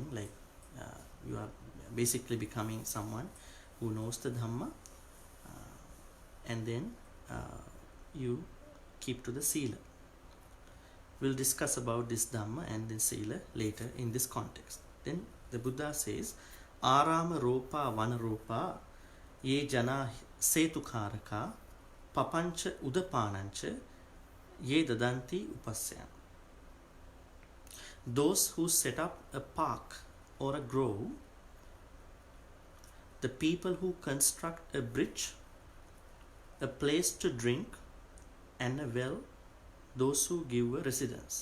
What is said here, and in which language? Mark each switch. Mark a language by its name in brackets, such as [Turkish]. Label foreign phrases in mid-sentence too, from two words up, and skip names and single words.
[English] Like you are basically becoming someone who knows the Dhamma, and then you keep to the sila. We'll discuss about this Dhamma and the sila later in this context. Then the Buddha says, [Pali] Arama ropa vanaropa ye jana setukaraka papancha udapanancha ye dadanti upasyan. [English] Those who set up a park or a grove, the people who construct a bridge, a place to drink, and a well, those who give a residence.